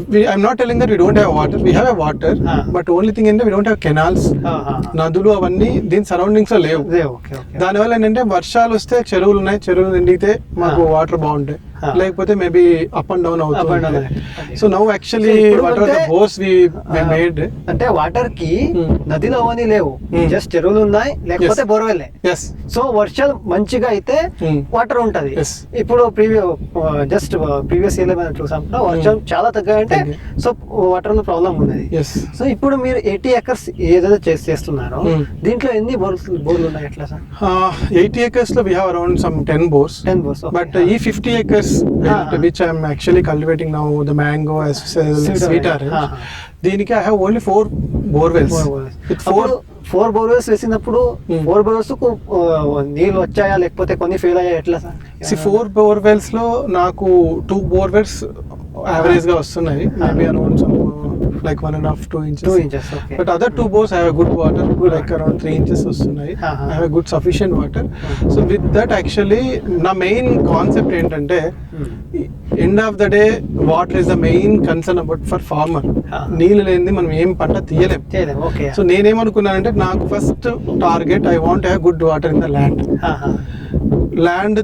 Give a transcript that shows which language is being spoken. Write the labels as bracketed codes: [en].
[en] I'm not telling that we don't have water. We have a water, but only thing [te] ఏంటంటే [en] we don't have canals. [te] నదులు అవన్నీ దీని surroundings లో లేవు. దానివల్ల ఏంటంటే వర్షాలు వస్తే చెరువులు ఉన్నాయి, చెరువులు నిండితే మాకు వాటర్ బాగుంటాయి, లేకపోతే మేబీ అప్ అండ్ డౌన్ అవుతుంది. [en] so now actually what are the bores we made [te] అంటే వాటర్ కి నదిలో అవన్నీ లేవు, జస్ట్ చెరువులు ఉన్నాయి లేకపోతే బోర్వెల్. సో వర్షాలు మంచిగా అయితే వాటర్ ఉంటది. ఇప్పుడు జస్ట్ ప్రీవియస్ ఇయర్ మనం చూసాం వర్షం చాలా తగ్గాయంటే సో వాటర్ లో ప్రాబ్లం ఉన్నది. సో ఇప్పుడు మీరు 80 acres ఏదైతే చేస్తున్నారో దీంట్లో ఎన్ని బోర్లు ఉన్నాయి ఎట్లా సార్? [en] 80 acres లో we have around some 10 bores. But ఈ 50 acres which I am actually cultivating now, the mango as well as sweet orange, [te] దీనికి [en] I have only 4 borewells. With [te] 4 borewells వేసినప్పుడు 4 borewells కు నీళ్ళు వచ్చాయా లేకపోతే కొన్ని ఫెయిల్ అయ్యా ఎట్లా సార్? [en] 4 borewells [te] లో నాకు [en] 2 borewells average గా వస్తున్నాయి, maybe around some like 1.5-2 inches. 2 inches, okay. But other 2 bores I have good water, like around 3 inches [te] వస్తున్నాయి. [en] I have a good sufficient water. So with that actually నా main concept [te] ఏంటంటే [en] End of the day water is the main concern about for farmer. [te] నీళ్ళు లేనిది మనం ఏం పంట తీయలేం. So నేనేమనుకున్నానంటే నాకు [en] First target I want have good water in the land.